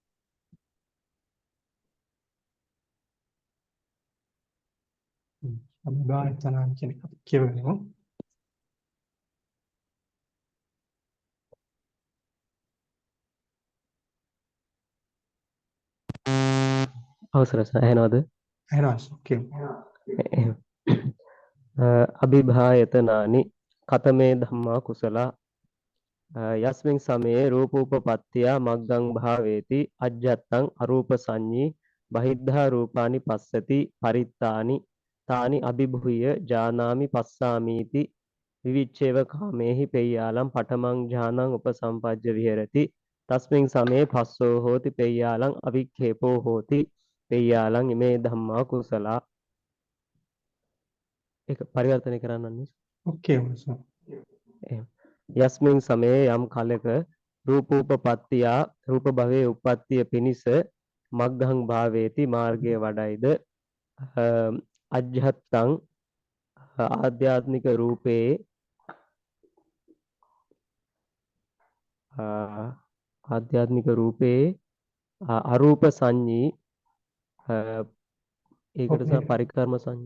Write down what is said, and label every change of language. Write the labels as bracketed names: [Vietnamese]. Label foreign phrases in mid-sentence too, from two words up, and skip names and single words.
[Sinhala] අභිභායතනානි කියන එක අපි කියව ගනිමු. අවසර සෑහෙනවද? එහෙනම් කියමු. [Pali] අභිභායතනානි කතමේ ධම්මා කුසලා යස්මින් සමයේ රූපෝපපත්තිය මග්ගං භාවේති අජ්ජත්තං අරූප සංඤී බහිද්ධා රූපානි පස්සති පරිත්තානි තානි අභිභූය ජානාමි පස්සාමීති විවිච්ඡේව කාමේහි පෙය්‍යාලම් පඨමං ඥානං උපසම්පජ්ජ විහෙරති තස්මින් සමේ පස්සෝ හෝති පෙය්‍යාලං අවික්ඛේපෝ හෝති පෙය්‍යාලං ඉමේ ධම්මා කුසලා. [Sinhala] ඒක පරිවර්තනය කරන්නන්නේ. ඔකේ මොසෝ. එහෙම. [Pali] යස්මින් සමයේ [Sinhala] යම් කලක රූපෝපපත්තිය රූප භවයේ උප්පත්තිය පිනිස [Pali] මග්ගං භාවේති [Sinhala] මාර්ගයේ වඩයිද අජ්ජත්තං ආධ්‍යාත්මික රූපේ ආධ්‍යාත්මික රූපේ [Pali] අරූප සංඤී [Sinhala] ඒකට සහ පරිකර්ම සංඤී.